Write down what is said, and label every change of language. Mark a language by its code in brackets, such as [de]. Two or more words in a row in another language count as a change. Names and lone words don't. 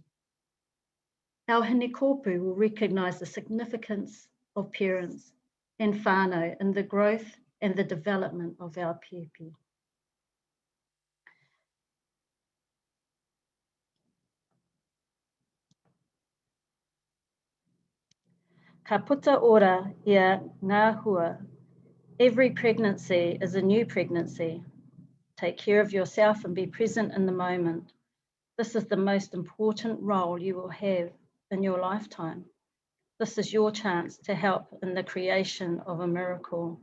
[en] Our hinikopu will recognise the significance of parents and whānau in the growth and the development of our pepe. [mi] Ka puta ora ia ngā hua. [en] Every pregnancy is a new pregnancy. Take care of yourself and be present in the moment. This is the most important role you will have in your lifetime. This is your chance to help in the creation of a miracle.